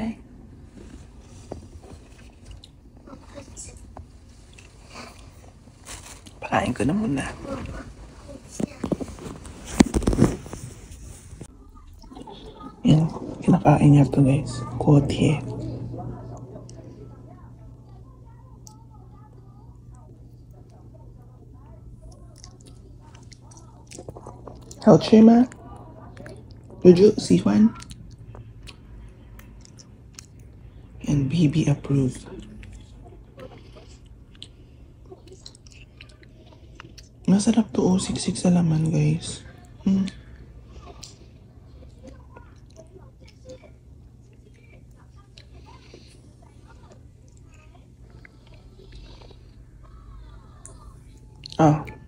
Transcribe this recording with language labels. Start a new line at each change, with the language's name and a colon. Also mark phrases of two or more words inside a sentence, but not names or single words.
Filipino: Pakain ko na muna. Yan, kinakain niya to guys. Kuotie.
Chinese: 好吃吗？ Juju, 喜欢?
English: And baby approved.
Filipino: Masarap to, oh. Siksik sa laman, guys. Ah.